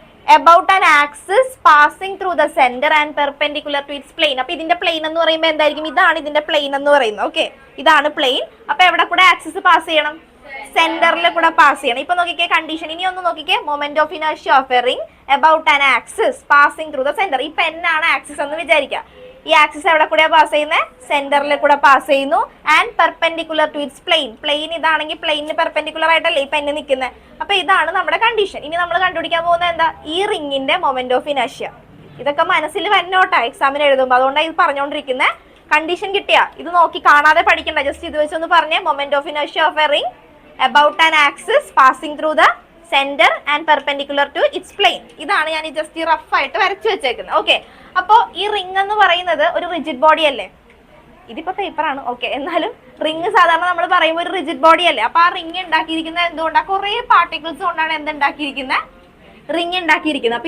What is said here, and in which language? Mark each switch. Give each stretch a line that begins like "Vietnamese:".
English: about an axis passing through the center and perpendicular to its plane.
Malayalam: അപ്പോൾ ഇതിന്റെ plain എന്ന് പറയുമ്പോൾ എന്തായിരിക്കും? ഇതാണ് ഇതിന്റെ പ്ലെയിൻ എന്ന് പറയുന്നത്. ഓക്കെ, ഇതാണ് പ്ലെയിൻ. അപ്പൊ എവിടെ കൂടെ ആക്സിസ് പാസ് ചെയ്യണം? സെന്ററിൽ കൂടെ പാസ് ചെയ്യണം. ഇപ്പൊ നോക്കിക്കേ കണ്ടീഷൻ. ഇനി ഒന്ന് നോക്കിക്കേ.
English: Moment of inertia of a ring about an axis passing through the center.
Malayalam: ഈ പെന്നാണ് ആക്സിസ് എന്ന് വിചാരിക്കുക. ഈ ആക്സിസ് എവിടെ കൂടെ പാസ് ചെയ്യുന്നത്? സെന്ററിൽ കൂടെ പാസ് ചെയ്യുന്നു.
English: And perpendicular to its plane.
Malayalam: Plain ഇതാണെങ്കിൽ പ്ലെയിനിന് പെർപെൻഡിക്കുലർ ആയിട്ടല്ലേ ഈ പെന്ന് നിൽക്കുന്നത്. അപ്പൊ ഇതാണ് നമ്മുടെ കണ്ടീഷൻ. ഇനി നമ്മൾ കണ്ടുപിടിക്കാൻ പോകുന്നത് എന്താ? ഈ റിംഗിന്റെ മൊമെന്റ് ഓഫ് ഇനേർഷ്യ. ഇതൊക്കെ മനസ്സിൽ വന്നോട്ടാ എക്സാമിന് എഴുതുമ്പോൾ. അതുകൊണ്ടാണ് ഇത് പറഞ്ഞുകൊണ്ടിരിക്കുന്നത്. കണ്ടീഷൻ കിട്ടിയാ ഇത് നോക്കി കാണാതെ പഠിക്കണ്ട. ജസ്റ്റ് ഇത് വെച്ചൊന്ന് പറഞ്ഞേ.
English: Moment of inertia of a ring about an axis passing through the center and perpendicular to its plane.
Malayalam: ഇതാണ് ഞാൻ ജസ്റ്റ് റഫ് ആയിട്ട് വരച്ചു വെച്ചേക്കുന്നത്. ഓക്കെ, അപ്പോൾ ഈ റിംഗ് എന്ന് പറയുന്നത് ഒരു റിജിഡ് ബോഡി അല്ലേ? ഇതിപ്പോ പേപ്പറാണ്. ഓക്കെ, എന്നാലും റിംഗ് സാധാരണ നമ്മൾ പറയുമ്പോൾ ഒരു റിജിഡ് ബോഡി അല്ലേ? അപ്പൊ ആ റിംഗ് ഉണ്ടാക്കിയിരിക്കുന്നത് എന്തുകൊണ്ടാണ്? കുറെ പാർട്ടിക്കിൾസ് കൊണ്ടാണ് എന്തുണ്ടാക്കിയിരിക്കുന്നത്? റിംഗ് ഉണ്ടാക്കിയിരിക്കുന്നത്.